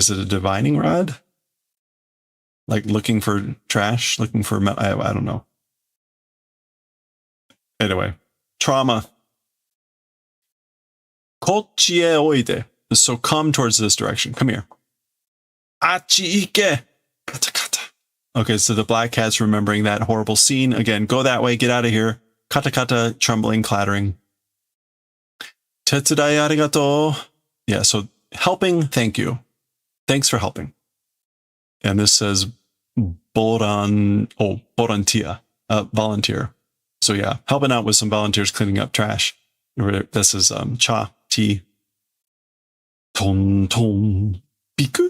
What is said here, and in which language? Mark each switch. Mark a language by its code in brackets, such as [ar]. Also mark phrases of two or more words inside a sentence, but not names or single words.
[en] Is it a divining rod? Like looking for trash? Looking for... I don't know. Anyway. Trauma. [ja] Kochie oide. [en] So come towards this direction. Come here. [ja] Achi ike. Kata kata. [en] Okay, so the black cat's remembering that horrible scene. Again, go that way. Get out of here. [ja] Kata kata. [en] Trembling, clattering. [ja] Tetsudai arigato. [en] Yeah, so... helping, thank you. Thanks for helping. And this says volunteer. So yeah, helping out with some volunteers cleaning up trash. This is cha, tea. [ja] Ton, ton, biku.